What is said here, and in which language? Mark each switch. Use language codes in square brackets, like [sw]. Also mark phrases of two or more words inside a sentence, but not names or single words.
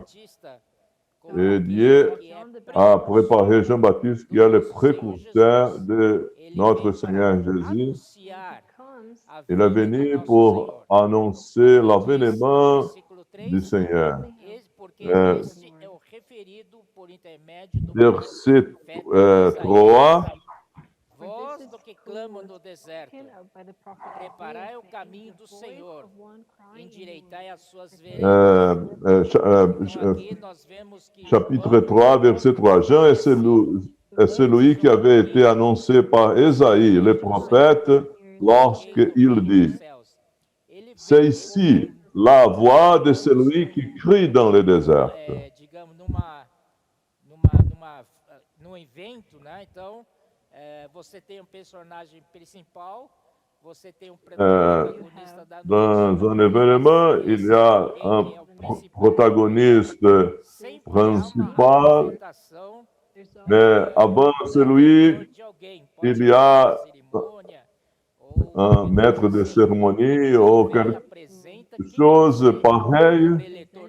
[fr] Et Dieu a préparé Jean-Baptiste, qui est le précurseur de notre Seigneur Jésus. Il est venu pour annoncer l'avènement du Seigneur. Verset 3. [pt] Voz do que clama no deserto, preparai o caminho do Senhor, endireitai as suas veredas. [fr] Chapitre 3, verset 3. Jean est celui qui avait été annoncé par Ésaïe, le prophète, lorsqu'il dit: c'est ici la voix de celui qui crie dans le désert. [pt] Num evento, né? Então, você tem personagem principal, você tem protagonista da noite. [fr] Dans un événement, il y a un protagoniste principal, mais avant celui, il y a un maître de cérémonie ou quelque chose pareil.